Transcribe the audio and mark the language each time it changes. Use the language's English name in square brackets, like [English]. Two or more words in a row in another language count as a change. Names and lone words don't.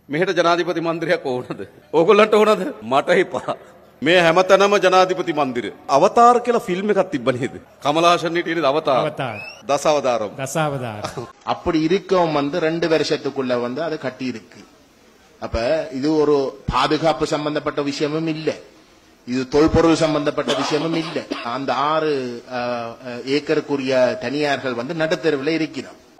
[Sinhala] මෙහෙට ජනාධිපති මන්දිරයක් ඕනද? ඕගොල්ලන්ට ඕනද? මට එපා. මේ හැමතැනම ජනාධිපති මන්දිර. අවතාර කියලා ෆිල්ම් එකක් තිබ්බ නේද? கமலஹாசன் හිටියේ අවතාර. [Tamil] தசாவதாரம். அப்படி இருக்கவும் வந்து 2 வருஷத்துக்குள்ள வந்து அது கட்டி இருக்கு. அப்ப இது ஒரு பாதுகாப்பு சம்பந்தப்பட்ட விஷயமும் இல்ல, இது தொல்பொருள் சம்பந்தப்பட்ட விஷயமும் இல்ல. அந்த 6 ஏக்கருக்குரிய தனியார்கள் வந்து நடுத்தெருவில் இருக்கிறோம்.